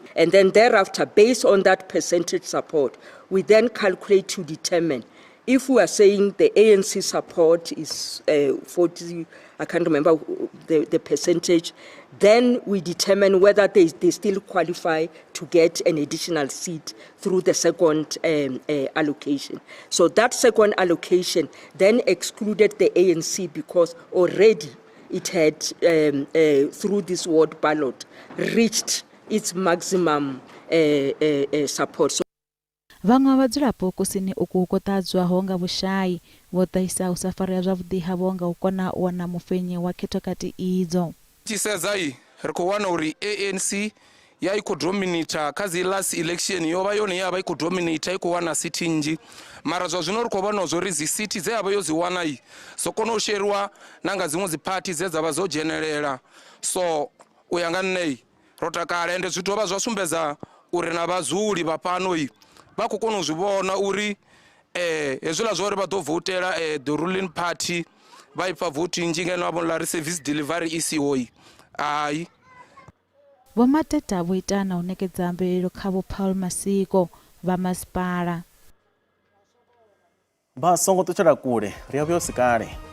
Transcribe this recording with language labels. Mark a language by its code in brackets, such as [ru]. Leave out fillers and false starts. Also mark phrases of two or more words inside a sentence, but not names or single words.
[en] And then thereafter, based on that percentage support, we then calculate to determine if we are saying the ANC support is 40, I can't remember the percentage, then we determine whether they still qualify to get an additional seat through the second allocation. So that second allocation then excluded the ANC because already it had, through this ward ballot, reached its maximum support. So [ve] vhaṅwe vhadzulapo kusini uku ko ṱadzwaho nga vhushai vho ṱahisa u sa farea zwavhuḓi havho nga u kona u wana mufenyi wa khethokati idzo. Tshisedza ri khou wana uri ANC ya i khou dominata kha dzi [en] last election [ve] yo vha yone ya vha i khou dominata i khou wana sithi nnzhi, mara zwa zwino ri khou vhona zwo ri dzi sithi dze ya vha yo dzi wana so kona u sheriwa na nga dziṅwe dzi party dze dza vha dzo dzhenelela. So u ya nga nne ro takala ende zwi dovha zwa sumbedza uri na vhadzuli vha fhano vha khou kona u zwi vhona uri hezwiḽa zwa uri vha ḓo votela [en] the ruling party [ve] vha ipfa vote nnzhi ngeno a vhonala ri [en] service delivery [ve] i siho ai. Vho Mateta vho ita na u ṋekedza mvelelo kha vho Paul Masiko vha masipala. Vha songo ṱutshela kule ri a vhuya si kale.